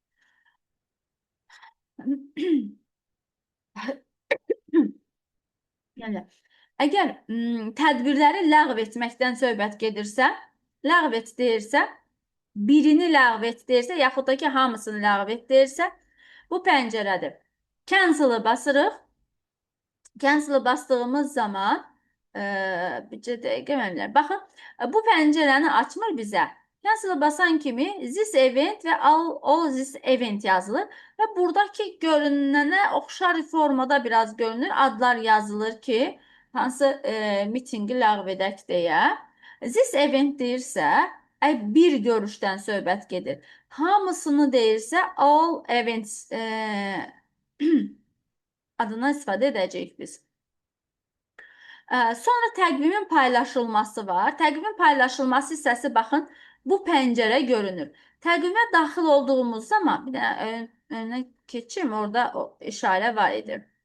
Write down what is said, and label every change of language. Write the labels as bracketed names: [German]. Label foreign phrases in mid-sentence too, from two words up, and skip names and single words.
[Azerbaijani] Yəni, əgər tədbirləri ləğv etməkdən söhbət gedirsə, ləğv et deyirsə, birini ləğv et deyirsə, yaxud da ki, hamısını ləğv et deyirsə, bu pəncərədir. Cancel-ı basırıq. Cancel-ı bastığımız zaman bircə dəqiqə müəllimlər. Baxın, bu pəncərəni açmır bizə. Cancel-ı basan kimi [English] this event [Azerbaijani] və [English] all this event [Azerbaijani] yazılır və buradakı görünənə oxşar formada biraz görünür. Adlar yazılır ki, hansı mitingi ləğv edək deyə. [English] This event [Azerbaijani] deyirsə, bir görüşdən söhbət gedir. Hamısını deyirsə, [English] all events [Azerbaijani] adına istifadə edəcəyik biz. Sonra təqvimin paylaşılması var. Təqvimin paylaşılması hissəsi baxın, bu pəncərə görünür. Təqvimə daxil olduğumuz zaman, bir dənə önünə keçim, orada o işarə var idi.